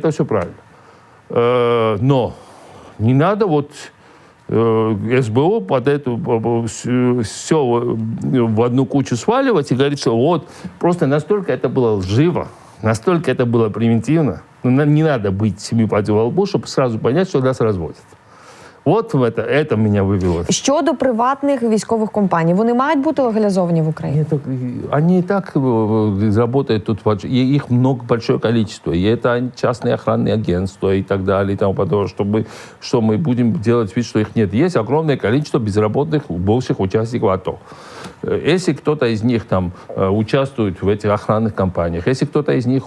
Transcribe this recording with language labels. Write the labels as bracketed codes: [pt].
[ru] Это все правильно. Но не надо вот СБУ под эту все в одну кучу сваливать и говорить, что вот просто настолько это было лживо, настолько это было примитивно. Ну, не надо быть 7 пядей во лбу, чтобы сразу понять, что нас разводят. [uk] От это мене вивело. Щодо приватних військових компаній, вони мають бути легалізовані в Україні? [ru] Они и так работают тут, их большое количество. И это частные охранные агентства и так далее, и тому подобное. Что мы будем делать вид, что их нет. Есть огромное количество безработных бывших участников АТО. Если кто-то из них там участвует в этих охранных компаниях, если кто-то из них...